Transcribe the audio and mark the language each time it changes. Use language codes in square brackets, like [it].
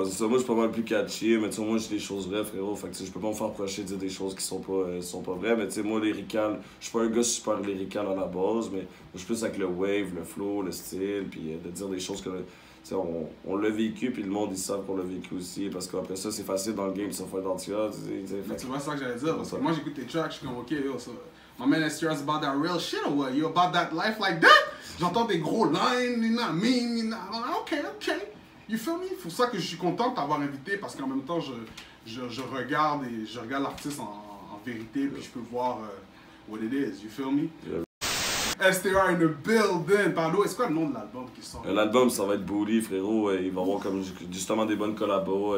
[fr] ouais, c'est ça, moi je suis pas mal plus catchy, mais tu sais, moi j'ai des choses vraies, frérot. Fait que tu sais, je peux pas me faire reprocher de dire des choses qui sont pas vraies, mais tu sais, moi, lyrical, je suis pas un gars super lyrical à la base, mais je suis plus avec le wave, le flow, le style, puis de dire des choses que. Tu sais, on l'a vécu, puis le monde, ils savent qu'on l'a vécu aussi, parce qu'après ça, c'est facile dans le game de se faire identifier. Tu vois, c'est ça que j'allais dire, parce que moi j'écoute tes tracks, je suis comme, ok, yo, ça. [en] My man STR is about that real shit or what? You about that life like that? [fr] J'entends des gros lines, [en] you know what I mean? Ok, ok. You feel me? [fr] C'est pour ça que je suis content de t'avoir invité, parce qu'en même temps, je regarde et je regarde l'artiste en vérité, puis je peux voir [en] what it is. You feel me? Yeah. STR in the building. [fr] Pardon, est-ce quoi le nom de l'album qui sort? L'album, ça va être Bully, frérot. Il va y avoir comme justement des bonnes collabos.